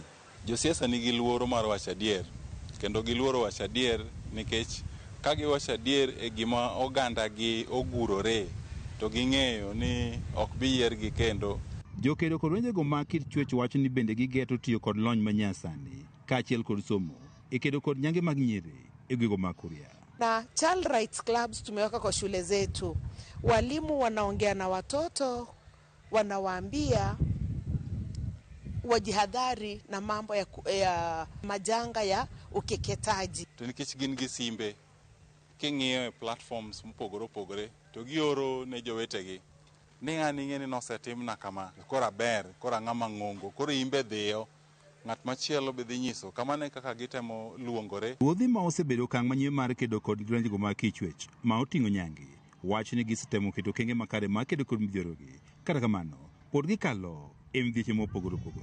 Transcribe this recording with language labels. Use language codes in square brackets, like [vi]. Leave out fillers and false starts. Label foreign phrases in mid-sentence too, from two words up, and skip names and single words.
[luo] Josiasa nigi luoro mar wacho adier kendo giluoro wacho adier nikech ka giwacho adier e gima oganda gi ogurore to ging'eyo ni ok bi yiergi kendo. Jokedo kod lwenjego ma kit chwech wacho ni bende gigeto tiyo kod lony manyasani kaachiel kod somo e kedo kod nyange mag nyiri e gwego ma Kuria. [sw] Na [en] child rights clubs [sw] tumeweka kwa shule zetu. Walimu wanaongea na watoto, wanawaambia wajihadhari na mambo ya majanga ya ukeketaji. [luo] To nikech gin gi simbe king'iyo e platforms mopogore opogore to gioro ne jowetegi ni ng'ani ng'eni nosetimna kama kora ber kora ng'ama ng'ongo koro imbe dhiyo ng'at machielo be dhi nyiso kamane kaka gitemo luongore. Ruodhi ma osebedo okang' manyien mar kedo kod lwenjego ma kichwech ma oting'o nyange wach ni gisetemo keto kenge makare ma kedo kod midhierogi kata kamano pod gikalo e midhieche mopogore opogore.